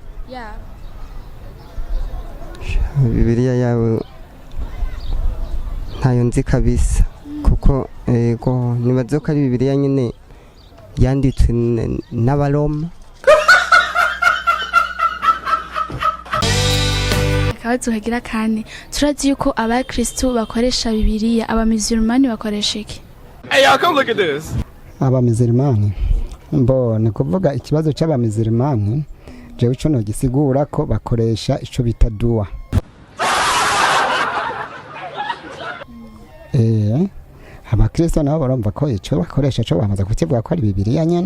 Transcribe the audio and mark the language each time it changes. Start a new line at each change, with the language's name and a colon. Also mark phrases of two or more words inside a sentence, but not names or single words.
Rundi: Bibiliya yabo ntayo nzi kabisa kuko ego nibaza ko ari Bibiliya nyene yanditswe n'Abaroma. Akabazo kagira kane turazi yuko abakristo bakoresha Bibiliya abamizirmani bakoresha iki?
English: Hey, y'all, come look at this.
Rundi: Abamizirimani mbone kuvuga ikibazo c'abamizirimani jewe ico no gisigura ko bakoresha ico bita dua. Abakristo nabo barumva ko ico bakoresha cyo bamaze kukivuga ko ari Bibiliya nyene.